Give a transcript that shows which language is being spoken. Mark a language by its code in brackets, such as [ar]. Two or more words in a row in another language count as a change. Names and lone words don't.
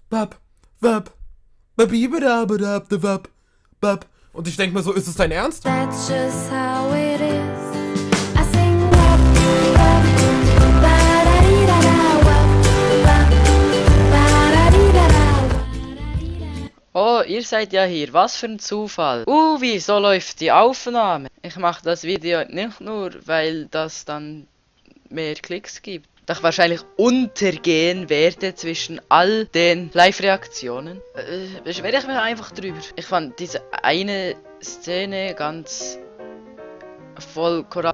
[de] Wap, wap, babibadabadab, wap, wap. Und ich denke mir so, ist es dein Ernst? [en] That's just how it is. I sing wap, wap, ba-da-dee-da-da, wap, wap, ba-da-dee-da-da, wa-da-dee-da. [de] Oh, ihr seid ja hier. Was für ein Zufall. Wieso läuft die Aufnahme? Ich mache das Video nicht nur, weil das dann mehr Klicks gibt. Doch wahrscheinlich untergehen werde zwischen all den Live-Reaktionen. Beschwere ich mich einfach drüber. Ich fand diese eine Szene ganz voll korrekt.